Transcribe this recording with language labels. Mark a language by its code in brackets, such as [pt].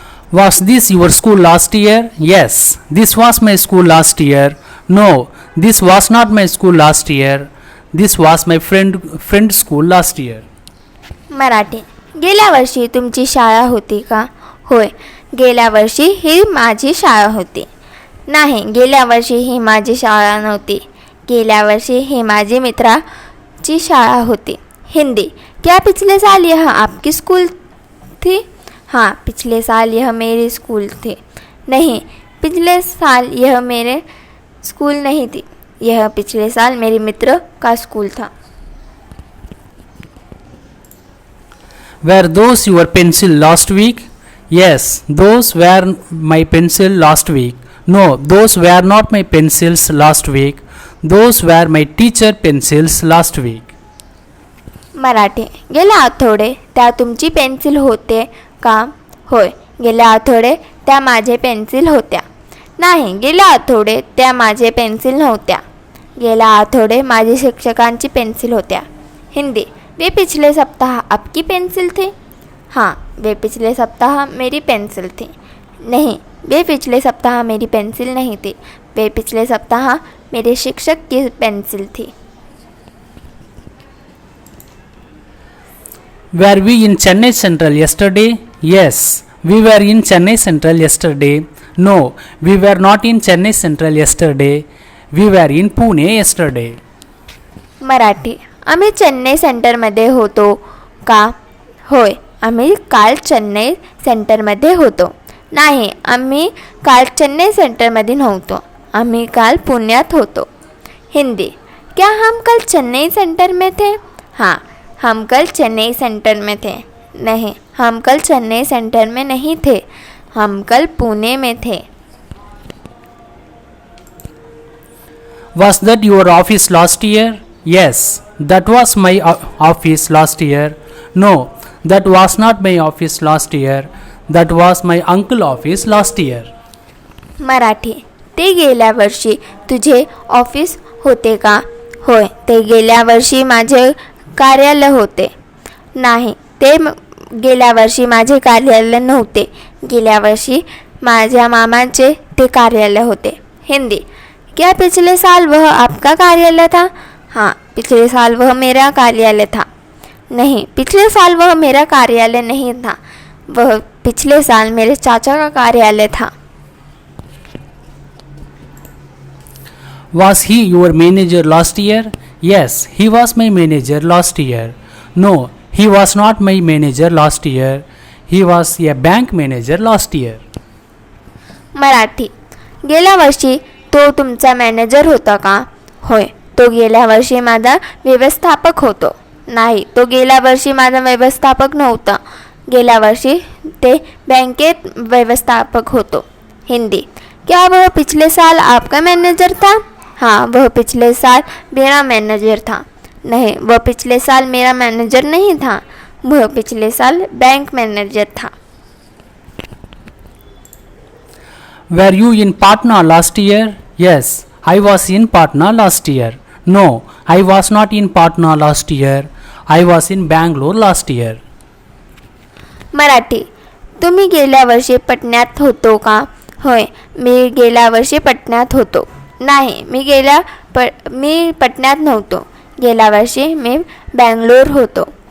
[en] Was this your school last year? Yes, this was my school last year. No, this was not my school last year. This was my friend's school last year. [mr] Marathi. गेल्या वर्षी तुमची शाळा होती का? होय, गेल्या वर्षी ही माझी शाळा होती. नाही, गेल्या वर्षी ही माझी शाळा नव्हती. गेल्या वर्षी ही माझी मित्राची शाळा होती. [hi] हिंदी. क्या पिछले साल यह आपकी स्कूल थी? हाँ, पिछले साल यह मेरी स्कूल थी. नहीं, पिछले साल यह मेरे स्कूल नहीं थी. यह पिछले साल मेरे मित्र का स्कूल था. [en] Were those your pencil last week? Yes, those were my pencil last week. No, those were not my pencils last week. Those were my teacher pencils last week. [mr] Marathi. गेल्या आठवडे त्या तुमची पेन्सिल होते का? होय, गेल्या आठवडे त्या माझे पेन्सिल होत्या. नाही, गेल्या आठवडे त्या माझे पेन्सिल नव्हत्या. गेल्या आठवडे माझी शिक्षकांची पेन्सिल होत्या. [hi] हिंदी. वे पिछले सप्ताह आपकी पेन्सिल थी? हाँ, वे पिछले सप्ताह मेरी पेन्सिल थी. नहीं, वे पिछले सप्ताह मेरी पेन्सिल नहीं थी. वे पिछले सप्ताह मेरे शिक्षक की पेन्सिल थी. [en] Were we in Chennai Central yesterday? Yes, we were in Chennai Central yesterday. No, we were not in Chennai Central yesterday. We were in Pune yesterday. [mr] Marathi. आम्ही चेन्नई सेंटरमध्ये होतो का? होय, आम्ही काल चेन्नई सेंटरमध्ये होतो. नाही, आम्ही काल चेन्नई सेंटरमध्ये नव्हतो. आम्ही काल पुण्यात होतो. हिंदी. [hi] क्या हम कल चेन्नई सेंटर में थे? हाँ, हम कल चेन्नई सेंटर में थे. नहीं, हम कल चेन्नई सेंटर में नहीं थे. हम कल पुणे में थे. [en] Was that your office last year? Yes, that was my office last year. No, that was not my office last year. That was my uncle office last year. [mr] Marathi. ते गेल्या वर्षी तुझे ऑफिस होते का? होय, ते गेल्या वर्षी माझे कार्यालय होते. नाही, ते गेल्या वर्षी माझे कार्यालय नव्हते. गेल्या वर्षी माझ्या मामाचे ते कार्यालय होते. [hi] हिंदी. क्या पिछले साल वह आपका कार्यालय था? हाँ, पिछले साल वह मेरा कार्यालय था. नहीं, पिछले साल वह मेरा कार्यालय नहीं था. वह पिछले साल मेरे चाचा का कार्यालय था. [en] Was he your manager last year? Yes, he was my manager last year. No, he was not my manager last year. He was a bank manager last year. [mr] Marathi. गेल्या वर्षी तो तुमचा मॅनेजर होता का? होय, तो गेल्या वर्षी माझा व्यवस्थापक होतो. नाही, तो गेल्या वर्षी माझा व्यवस्थापक नव्हता. गेल्या वर्षी ते बँकेत व्यवस्थापक होतो. [hi] हिंदी. क्या वह पिछले साल आपका मैनेजर था? हाँ, वह पिछले साल मेरा मैनेजर था. नहीं, वह पिछले साल मेरा मैनेजर नहीं था. वह पिछले साल बैंक मैनेजर था. [en] Were you in Patna last year? Yes, I was in Patna last year. No, I was not in Patna last year. I was in Bangalore last year. [mr] Marathi. तुम्ही गेल्या वर्षी पटण्यात होतो का? होय, मी गेल्या वर्षी पटण्यात होतो. नाही, मी पटण्यात नव्हतो. गेल्या वर्षी मी बेंगलोर होतो.